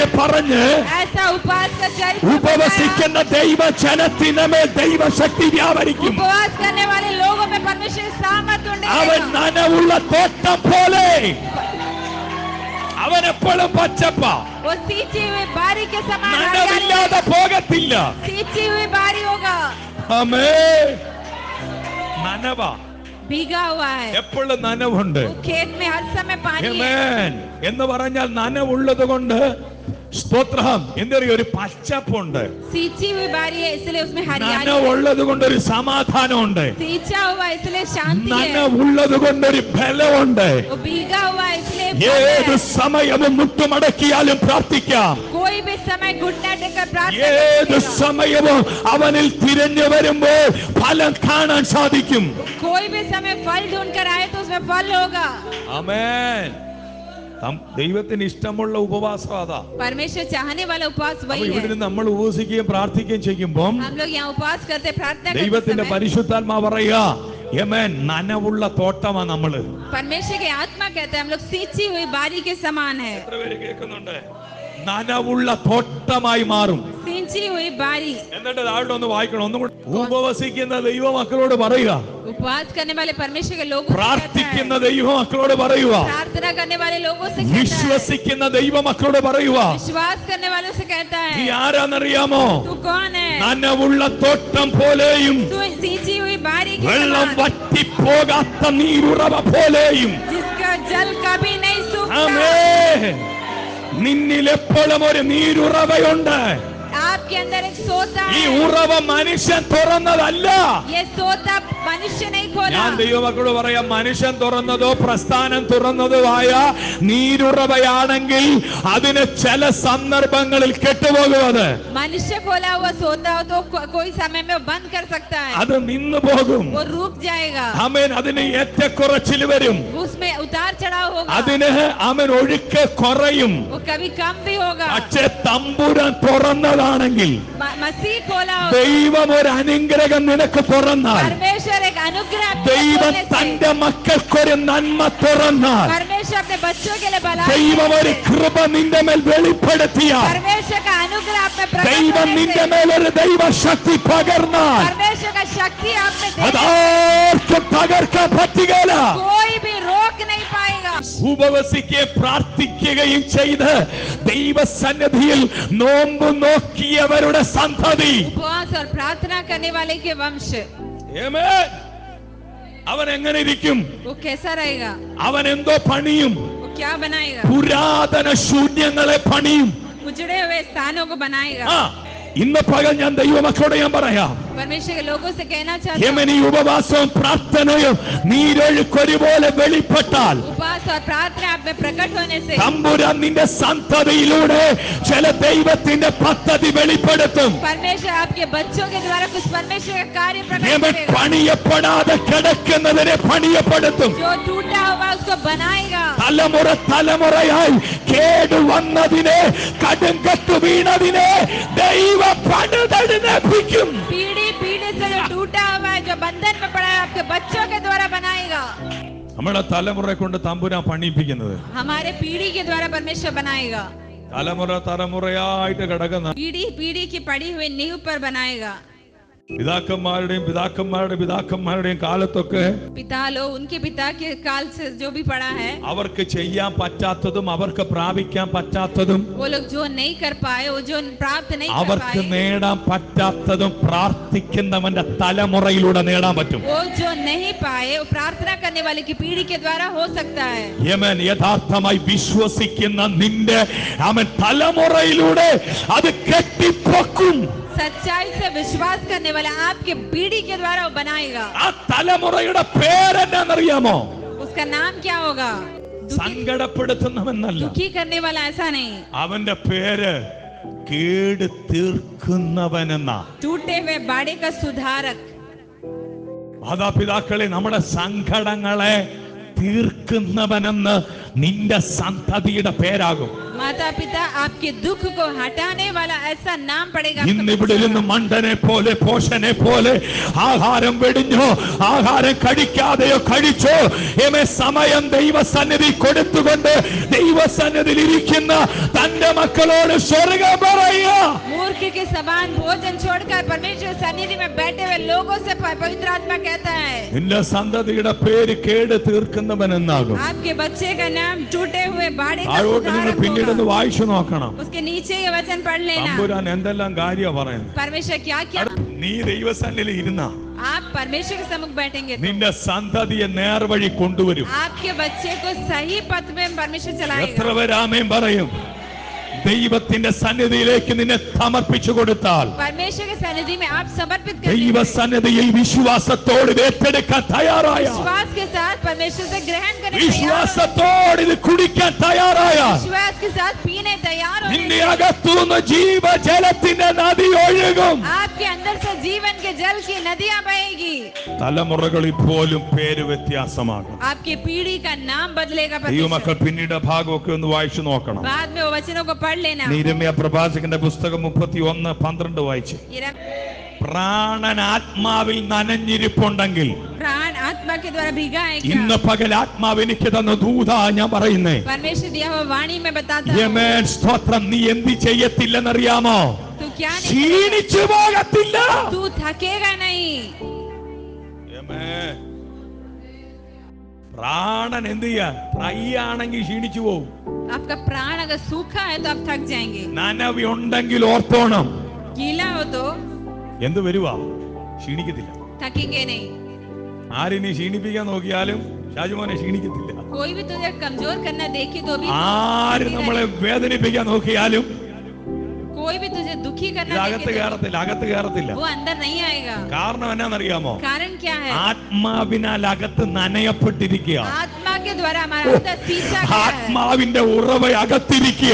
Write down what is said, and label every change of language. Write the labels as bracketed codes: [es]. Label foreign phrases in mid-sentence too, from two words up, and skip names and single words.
[hi] ऐसा उपवास का चरित्र बताया. [ml] ഉപവസിക്കുന്ന ദൈവജനത്തിനമേൽ ദൈവശക്തി വ്യാപരിക്കും. [hi] उपवास करने वाले लोगों में परमेश्वर सामर्थ [ml] അവൻ [hi] उंडेगा. [ml] നനവുള്ള തോട്ടം പോലെ, അവൻ എപ്പോഴും പച്ചപ്പ, [hi] वो सींची हुई बारी के समान हरियाली, [ml] നനവില്ലാതെ പോകത്തില്ല. [hi] सींची हुई बारी होगा. [ml] ആമേൻ. നനവ [hi] भीगा हुआ है. [ml] എപ്പോഴും നനവുണ്ട്. [hi] वो खेत में हर समय पानी है. [ml] ആമേൻ. എന്ന് പറഞ്ഞാൽ നനവുള്ളത് കൊണ്ട് സ്തോത്രം എന്തറിയ ഒരു പച്ചപ്പുണ്ട്. [hi] सींची हुई बारी है इसलिए उसमें हरियाली है. [ml] നനവുള്ളത് കൊണ്ട് ഒരു സമാധാനമുണ്ട്. [hi] सींचा हुआ इसलिए शांति है. [ml] നനവുള്ളത് കൊണ്ടൊരു ബലമുണ്ട്. [hi] वो भीगा हुआ इसलिए बल [ml] ഏത് [hi] है. [ml] സമയവും മുട്ടുമടക്കിയാലും പ്രാർത്ഥിക്കാം. [hi] कोई भी समय घुटना टेकर प्रार्थना [ml] ഏത് [hi] करेगा. [ml] സമയവും അവനിൽ തിരഞ്ഞു വരുമ്പോൾ ഫലം കാണാൻ സാധിക്കും. [hi] कोई भी समय फल ढूंढ कर आए तो उसमें फल होगा. [ml] ആമേൻ. ദൈവത്തിന് ഇഷ്ടമുള്ള ഉപവാസം അതാ. [hi] परमेश्वर चाहने वाला उपवास [ml] അപ്പൊ [hi] वही [ml] ഇവിടെ [hi] है. [ml] നമ്മൾ ഉപവസിക്കുകയും പ്രാർത്ഥിക്കുകയും ചെയ്യുമ്പോൾ [hi] हम लोग यहाँ उपवास करते प्रार्थना करते [ml] ദൈവത്തിന്റെ [hi] समय [ml] പരിശുദ്ധാത്മാ പറയാ, നനവുള്ള തോട്ടമാ നമ്മള്. [hi] परमेश्वर की आत्मा कहते हैं हम लोग सींची हुई बारी के समान है. [ml] എത്ര പേര് കേൾക്കുന്നുണ്ട്? നനവുള്ള തോട്ടമായി മാറും. [hi] सींची हुई बारी. [ml] എന്നിട്ട് താഴോട്ട് ഒന്ന് വായിക്കണം. ഒന്നും കൂടി. ഉപവസിക്കുന്ന ദൈവമക്കളോട് പറയുക, [hi] उपवास करने वाले परमेश्वर के लोगों [ml] പ്രാർത്ഥിക്കുന്ന ദൈവമക്കളോട് പറയുക, [hi] प्रार्थना करने वाले लोगों से कहता है, [ml] വിശ്വസിക്കുന്ന ദൈവമക്കളോട് പറയുക, [hi] विश्वास करने वालों से कहता [ml] നീ [hi] है, [ml] ആരാന്നറിയാമോ? [hi] तू कौन है? [ml] നനവുള്ള തോട്ടം പോലെയും [hi] तू सींची हुई बारी के [ml] വെള്ളം [hi] समान, [ml] വറ്റിപ്പോകാത്ത നീരുറവ പോലെയും. [hi] जिसका जल कभी नहीं सूखता. [ml] ആമേൻ. നിന്നിൽ എപ്പോഴും ഒരു നീരുറവയുണ്ട്. [hi] आपके अंदर एक सोता [ml] ഈ [hi] है. [ml] ഉറവ മനുഷ്യൻ തുറന്നതല്ല. [hi] ये सोता मनुष्य नहीं खोला. [ml] ഞാൻ ദൈവമക്കളോട് പറയാം, മനുഷ്യൻ തുറന്നതോ പ്രസ്ഥാനം തുറന്നതോ ആയ നീരുറവയാണെങ്കിൽ അതിന് ചില സന്ദർഭങ്ങളിൽ കെട്ടുപോകുന്നത്. [hi] मनुष्य खोला हुआ सोता हो तो कोई समय में बंद कर सकता है, [ml] അത് നിന്നു പോകും. [hi] वो रुक जाएगा. [ml] ആമേൻ. അതിന് ഏറ്റക്കുറച്ചിൽ വരും. [hi] उसमें उतार चढ़ाव होगा, [ml] അതിന് ആമേൻ ഒഴുക്ക് കുറയും. [hi] वो कभी कम भी होगा. [ml] പക്ഷേ തമ്പുരാൻ തുറന്നതാണെങ്കിൽ, [hi] मसीह खोला हो, [ml] ദൈവം ഒരു അനുഗ്രഹം നിനക്ക് തുറന്നാൽ, [hi] परमेश्वर एक अनुग्रह आपको [ml] ദൈവം [hi] खोलने से, [ml] തന്റെ മക്കൾക്കൊരു നന്മ തുറന്നാൽ, [hi] परमेश्वर अपने बच्चों के लिए भलाई [ml] ദൈവം ഒരു [hi] देने से, [ml] കൃപ നിന്റെ മേൽ വെളിപ്പെടുത്തിയാൽ, [hi] परमेश्वर का अनुग्रह आप में प्रकट [ml] ദൈവം [hi] होने [ml] നിന്റെ [hi] से, [ml] മേൽ ഒരു ദൈവശക്തി പകർന്നാൽ, [hi] परमेश्वर का शक्ति आप में देने से [ml] അതാർക്കും തകർക്കാൻ പറ്റുകയില്ല. [hi] कोई भी रोक नहीं पाएगा. [ml] ഉപവസിക്കുകയും പ്രാർത്ഥിക്കുകയും ചെയ്ത് ദൈവസന്നിധിയിൽ നോമ്പ് നോക്കിയവരുടെ സന്തതി, [hi] उपवास और प्रार्थना करने वाले के वंश, [ml] ആമേൻ, അവൻ എങ്ങനെ ഇരിക്കും? [hi] वो कैसा रहेगा? [ml] അവൻ എന്തോ പണിയും. [hi] वो क्या बनाएगा? [ml] പുരാതന ശൂന്യങ്ങളെ പണിയും. [hi] उजड़े हुए स्थानों को बनाएगा. [ml] ഇന്ന് പകൽ ഞാൻ ദൈവമക്കളോട് ഞാൻ പറയാം, [hi] परमेश्वर के लोगों से कहना चाहता हूं, [ml] യമനി ഉപവാസവും പ്രാർത്ഥനയും നീരൊഴുക്കൊരുപോലെ വെളിപ്പെട്ടാൽ, [hi] उपवास और प्रार्थना आप में प्रकट होने से [ml] തമ്പുരാൻ നിന്റെ സന്തതിയിലൂടെ ചില ദൈവത്തിന്റെ പദ്ധതി വെളിപ്പെടുത്തും. [hi] परमेश्वर आपके बच्चों के द्वारा कुछ परमेश्वर का कार्य प्रकट [ml] യമൻ [hi] करेगा. [ml] പണിയപ്പെടാതെ കിടക്കുന്നതിനെ പണിയപ്പെടുത്തും. [hi] जो टूटा हुआ उसको बनाएगा. [ml] തലമുറ തലമുറയായി കേടുവന്നതിനെ, കടുങ്കട്ടു വീണതിനെ ദൈവ പണിതെഴുന്നേൽപ്പിക്കും. [hi] पीढ़ी पीढ़ी से जो टूटा हुआ है, जो बंधन में पड़ा है, आपके बच्चों के द्वारा बनाएगा. [ml] നമ്മുടെ തലമുറയെ കൊണ്ട് തമ്പുരാൻ പണിയിപ്പിക്കുന്നത്, [hi] हमारे पीढ़ी के द्वारा परमेश्वर बनाएगा. [ml] തലമുറ തലമുറയായിട്ട് കിടക്കുന്ന [hi] पीढ़ी पीढ़ी की पड़ी हुई नींव पर बनाएगा. [ml] പിതാക്കന്മാരുടെയും പിതാക്കന്മാരുടെ പിതാക്കന്മാരുടെയും കാലത്തൊക്കെ [hi] पिता लोग उनके पिता के काल से जो भी पड़ा है, [ml] അവർക്ക് ചെയ്യാൻ പറ്റാത്തതും അവർക്ക് പ്രാപിക്കാൻ പറ്റാത്തതും [hi] वो लोग जो नहीं कर पाए, वो जो प्राप्त नहीं कर [ml] അവർക്ക് [hi] पाए, [ml] നേടാൻ പറ്റാത്തതും പ്രാർത്ഥിക്കുന്നവന്റെ തലമുറയിലൂടെ നേടാൻ പറ്റും. [hi] वो जो नहीं पाए वो प्रार्थना करने वाले की पीढ़ी के द्वारा हो सकता है. [ml] യമൻ യഥാർത്ഥമായി വിശ്വസിക്കുന്ന നിന്റെ അവൻ തലമുറയിലൂടെ അത് കെട്ടിപ്പൊക്കും. [hi] सच्चाई से विश्वास करने वाला आपके पीढ़ी के द्वारा वो बनाएगा. [ml] ആ തലമുറയുടെ പേരെന്നറിയാമോ? [hi] उसका नाम क्या होगा? [ml] സങ്കടപ്പെടുത്തുന്നവനല്ല, [hi] दुखी करने वाला ऐसा नहीं, [ml] അവന്റെ പേര് കേട് തീർക്കുന്നവനെന്ന. [hi] टूटे हुए बाड़े का सुधारक. [ml] മാതാപിതാക്കളെ, നമ്മുടെ സങ്കടങ്ങളെ തീർക്കുന്നവനെന്ന് നിന്റെ സന്തതിയുടെ പേരാകും. [hi] माता पिता आपके दुख को हटाने वाला ऐसा नाम पड़ेगा. [ml] ഇന്നിവിടെ നിന്ന് മണ്ടനെ പോലെ പോഷനെ പോലെ ആഹാരം വെടിഞ്ഞോ ആഹാരം കഴിക്കാതെയോ കഴിച്ചോ സമയം ദൈവസന്നിധി കൊടുത്തുകൊണ്ട് ദൈവസന്നിധിയിൽ ഇരിക്കുന്ന തന്റെ മക്കളോട് സ്വർഗ്ഗം പറയുക, [hi] मूर्ख के समान भोजन छोड़कर परमेश्वर सन्निधि में बैठे हुए लोगों से पवित्र आत्मा कहता है, [ml] നിന്റെ സന്തതിയുടെ പേര് കേട് തീർക്കുന്നവനെന്നാകും. [hi] आपके बच्चे का नाम टूटे हुए बाड़े का [ml] ആരോട്ട് നിങ്ങൾ [hi] सुधारक [ml] പിന്നീട് [hi] होगा. [ml] വായിച്ചു നോക്കണം. [hi] उसके नीचे ये वचन पढ़ लेना. [ml] തമ്പുരാൻ എന്തെല്ലാം കാര്യം പറയുന്നത്. [hi] परमेश्वर क्या क्या, [ml] നീ ദൈവസന്നിധിയിൽ ഇരുന്ന [hi] आप परमेश्वर के सम्मुख बैठेंगे तो [ml] നിന്റെ സന്തതിയെ നേർവഴി കൊണ്ടുവരും. [hi] आपके बच्चे को सही पथ में परमेश्वर [ml] എത്ര [hi] चलाएगा. [ml] പേരാമേൻ പറയും? ദൈവത്തിന്റെ സന്നിധിയിലേക്ക് നിന്നെ സമർപ്പിച്ചു കൊടുത്താൽ, [hi] परमेश्वर के सन्निधि में आप समर्पित कर [ml] ദൈവ [hi] दीजिए. [ml] സന്നിധിയിൽ വിശ്വാസത്തോട് ഏറ്റെടുക്കാൻ തയ്യാറായ, [hi] विश्वास के साथ परमेश्वर से ग्रहण करने तैयार हो, [ml] വിശ്വാസത്തോട് ഇത് കുടിക്കാൻ തയ്യാറായ, [hi] विश्वास के साथ पीने तैयार हो, [ml] നിന്റെ അകത്തുനിന്ന് ജീവജലത്തിന്റെ നദി ഒഴുകും. [hi] आपके अंदर से जीवन के जल की नदियां बहेगी. [ml] തലമുറകളിൽ പോലും പേര് വ്യത്യാസമാകും. [hi] आपकी पीढ़ी का नाम बदलेगा. [ml] ദൈവമക്കൾ പിന്നീട് ഭാഗമൊക്കെ ഒന്ന് വായിച്ചു നോക്കണം. [hi] बाद में वो वचनों को पढ़ लेना. [ml] യിരെമ്യാ പ്രവാചകന്റെ പുസ്തകം 31:12 വായിച്ചു. പ്രാണൻ ആത്മാവിൽ നനഞ്ഞിരിപ്പുണ്ടെങ്കിൽ [hi] प्राण आत्मा के द्वारा भीगा है क्या? [ml] ഇന്ന് പകൽ ആത്മാവ് എനിക്ക് തന്ന ദൂതാ ഞാൻ പറയുന്നേ. [hi] परमेश्वर दिया हुआ वाणी में बताता [ml] ആമേൻ. സ്തോത്രം. നീ എന്ത് ചെയ്യത്തില്ലെന്നറിയാമോ? [hi] तू क्या नहीं [ml] ക്ഷീണിച്ചു പോകത്തില്ല. [hi] तू थकेगा नहीं. [ml] ആമേൻ. പ്രാണൻ എന്ത് ചെയ്യാ? ഡ്രൈ ആണെങ്കിൽ ക്ഷീണിച്ചു പോകും. [hi] आपका प्राण अगर सूखा है तो आप थक जाएंगे. [ml] നനവി ഉണ്ടെങ്കിൽ ഓർത്തോണം. [hi] गीला हो तो [ml] എന്ത് വരുവാ? ക്ഷീണിക്കത്തില്ല. [hi] थकेंगे नहीं. [ml] ആരിനി ക്ഷീണിപ്പിക്കാൻ നോക്കിയാലും ഷാജുമോനെ ക്ഷീണിക്കത്തില്ല. [hi] कोई भी तुझे कमजोर करना देखे तो भी [ml] ആര് നമ്മളെ വേദനിപ്പിക്കാൻ നോക്കിയാലും [hi] कोई भी तुझे दुखी करना [ml] അകത്ത് [hi] देखे [ml] കയറത്തില്ല. അകത്ത് കയറത്തില്ല. [hi] वो अंदर नहीं आएगा. [ml] കാരണം എന്നാന്നറിയാമോ? [hi] कारण क्या है? [ml] ആത്മാവിനാൽ അകത്ത് നനയപ്പെട്ടിരിക്കുക. [hi] आत्मा के द्वारा हमारा अंदर सींचा गया है. [ml] ആത്മാവിന്റെ ഉറവ അകത്തിരിക്കുക.